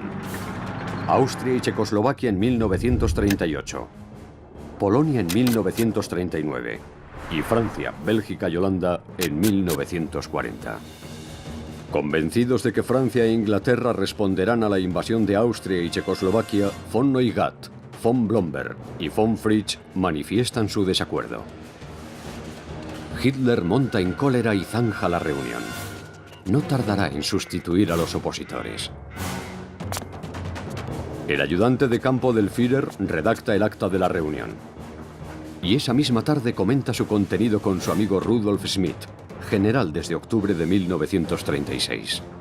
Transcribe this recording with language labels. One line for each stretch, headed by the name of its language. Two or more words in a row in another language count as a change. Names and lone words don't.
Spanish: Austria y Checoslovaquia en 1938. Polonia en 1939 y Francia, Bélgica y Holanda en 1940. Convencidos de que Francia e Inglaterra responderán a la invasión de Austria y Checoslovaquia, von Neugath, von Blomberg y von Fritsch manifiestan su desacuerdo. Hitler monta en cólera y zanja la reunión. No tardará en sustituir a los opositores. El ayudante de campo del Führer redacta el acta de la reunión. Y esa misma tarde comenta su contenido con su amigo Rudolf Schmidt, general desde octubre de 1936.